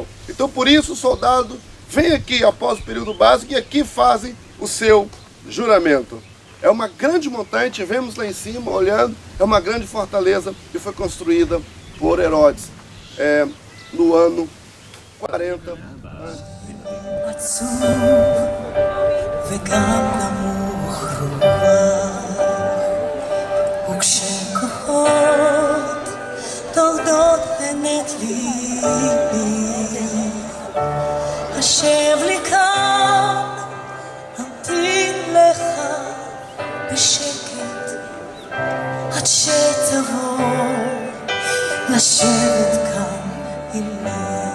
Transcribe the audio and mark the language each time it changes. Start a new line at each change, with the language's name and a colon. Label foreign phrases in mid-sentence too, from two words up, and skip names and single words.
Portuguese: Então, por isso, o soldado vem aqui após o período básico e aqui fazem o seu juramento. É uma grande montanha, tivemos lá em cima olhando, é uma grande fortaleza que foi construída por Herodes no ano 40 a.C.
Hebrew: עצוב וגם נמוך רוח, וכשכוחות טורדות הנת ליבי, השב לי כאן, אמתין לך בשקט עד שתבוא לשבת כאן עימי.